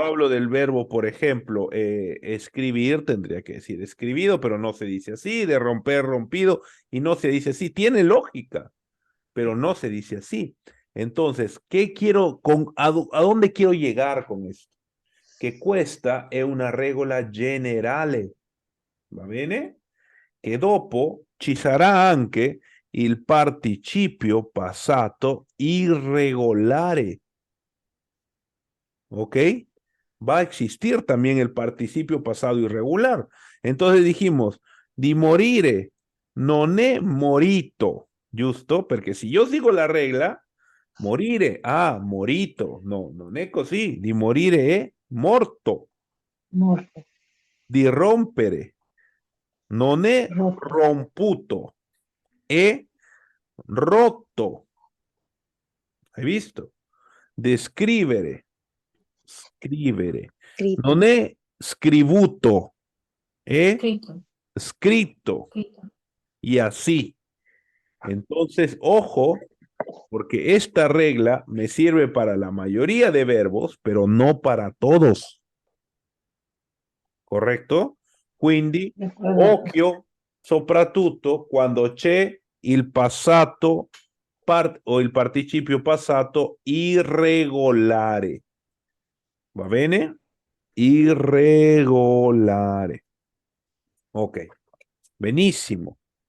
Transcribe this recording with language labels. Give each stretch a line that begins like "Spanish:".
Spanish: yo hablo del verbo, por ejemplo, escribir, tendría que decir escribido, pero no se dice así, de romper, rompido, y no se dice así. Tiene lógica, pero no se dice así. Entonces, ¿qué quiero, a dónde quiero llegar con esto?
Italian: Que questa è una regola generale, va bene? Che dopo ci sarà anche il participio passato irregolare, ¿ok?
Spanish: Va a existir también el participio pasado irregular. Entonces dijimos,
Italian: di morire non è morito, giusto? Perché si io
Spanish: sigo la regla,
Italian: morire, morito, no, non è così, di morire è morto, di rompere, non è romputo, è rotto, hai visto? Descrivere, scrivere,
Spanish: Escrito.
Italian: non è scrivuto, è
Spanish: Escrito.
Italian: scritto,
Spanish: Escrito. y así. Entonces, ojo, porque esta regla me sirve para la mayoría de verbos, pero no para todos. ¿Correcto?
Italian: Quindi, occhio, soprattutto quando c'è il passato o il participio passato irregolare. Va bene? Irregolare. Ok, benissimo.